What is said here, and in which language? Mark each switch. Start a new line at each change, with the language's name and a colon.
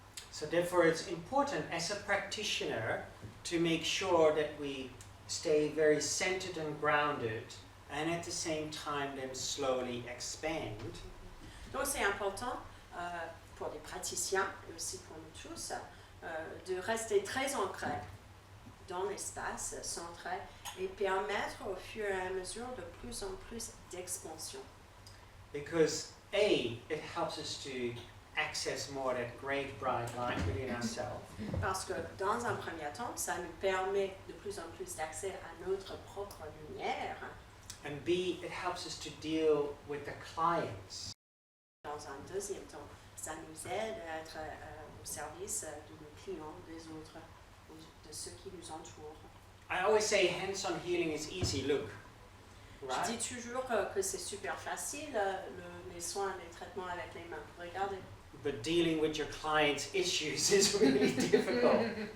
English: So therefore it's important as a practitioner to make sure that we stay very centered and grounded, and at the same time then slowly expand.
French: Donc c'est important pour les praticiens et aussi pour nous tous de rester très ancrés dans l'espace, centré, et permettre au fur et à mesure de plus en plus d'expansion.
English: Because A, it helps us to access more that great bright light within ourselves.
French: Parce que dans un premier temps, ça nous permet de plus en plus d'accès à notre propre lumière.
English: And B, it helps us to deal with the clients.
French: Dans un deuxième temps, ça nous aide à être au service de nos clients, des autres, de ceux qui nous entourent.
English: I always say hands-on healing is easy, look.
French: Je
English: Right?
French: dis toujours que c'est super facile, les soins, les traitements avec les mains. Regardez.
English: But dealing with your clients' issues is really difficult.